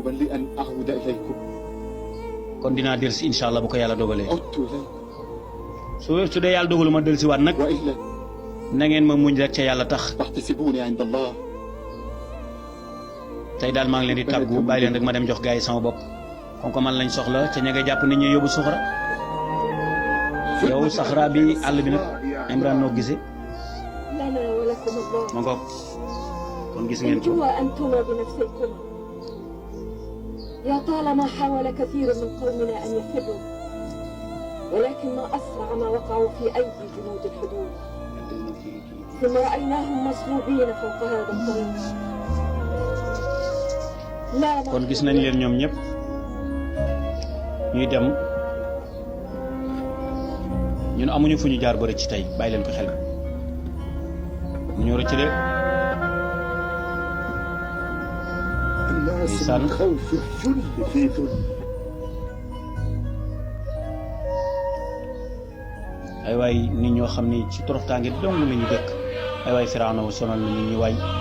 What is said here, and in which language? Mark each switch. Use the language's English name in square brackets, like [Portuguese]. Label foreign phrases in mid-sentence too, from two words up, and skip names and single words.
[Wolof] kon dinaa dellusi [Arabic] إن شاء الله [Wolof] bu ko yàlla dogalee su dee yàlla dogalu ma dellusiwaat nag na ngeen ma muñ rek ca yàlla tax tey daal maa ngi leen di tàggu bàyyi leen rek ma dem jox gars yi sama bopp [French] comme que [Wolof] man lañ soxla ca ña ngay jàpp nit ñi yóbbu suxra yow saxra bi àll bi nag Imraan noo gisee ma ngoog kon gis ngeen ko [Arabic] يا طالما حاول كثير من قومنا أن يفروا ولكن ما أسرع ما وقعوا في أيدي جنود الحدود ثم رأيناهم مصلوبين فوق هذا الطريق [Wolof] kon gis nañ leen ñoom ñëpp ñuy dem ñun amuñu fu ñu jaar ba rëcc tey bàyyi leen ko xel mu ñu rëcc de ndeysaan ay waay nit ñoo xam ni ci toroxtaange dong la ñu dëkk ay waay Firawna wa sonal na nit ñi waay